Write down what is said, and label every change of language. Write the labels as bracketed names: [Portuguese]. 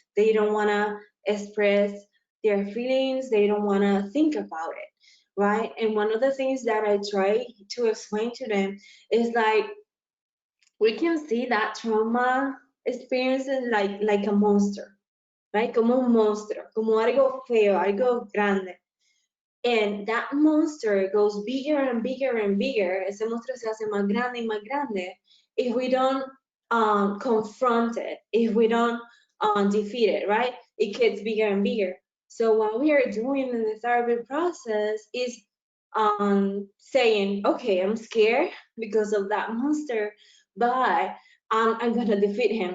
[English] They don't want to express their feelings. They don't want to think about it, right? And one of the things that I try to explain to them is like, we can see that trauma experiences like a monster, right? [Spanish] Como un monstruo, como algo feo, algo grande. [English] And that monster goes bigger and bigger and bigger. [Spanish] Ese monstruo se hace más grande y más grande [English] if we don't confront it, if we don't defeat it, right? It gets bigger and bigger. So what we are doing in the therapy process is saying, okay, I'm scared because of that monster, but I'm gonna defeat him.